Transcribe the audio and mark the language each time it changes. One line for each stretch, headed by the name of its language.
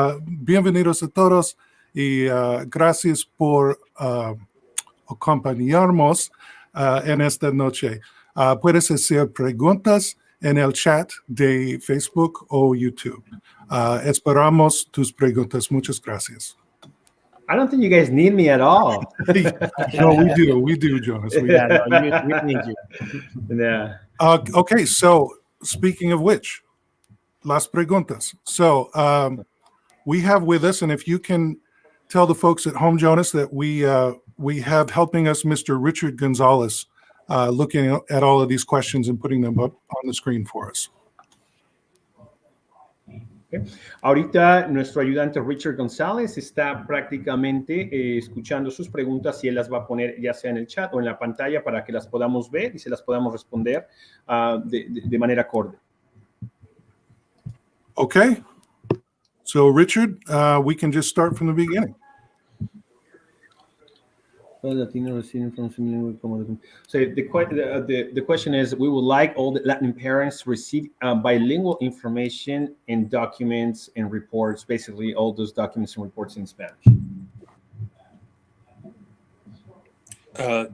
Spanish: Bienvenidos a todos y gracias por acompañarnos en esta noche. Puedes hacer preguntas en el chat de Facebook o YouTube. Esperamos tus preguntas. Muchas gracias.
English: I don't think you guys need me at all. No, we do, Jonas. Yeah, no, we need you. Yeah. Okay, so speaking of which,
Spanish: las preguntas.
English: So we have with us, and if you can tell the folks at home, Jonas, that we have helping us Mr. Richard Gonzalez, looking at all of these questions and putting them up on the screen for us. Okay.
Spanish: Ahorita nuestro ayudante Richard González está prácticamente escuchando sus preguntas y él las va a poner ya sea en el chat o en la pantalla para que las podamos ver y se las podamos responder de manera acorde.
English: Okay. So Richard, we can just start from the beginning. So the question is, we would like all the Latin parents to receive bilingual information and documents and reports, basically all those documents and reports in Spanish.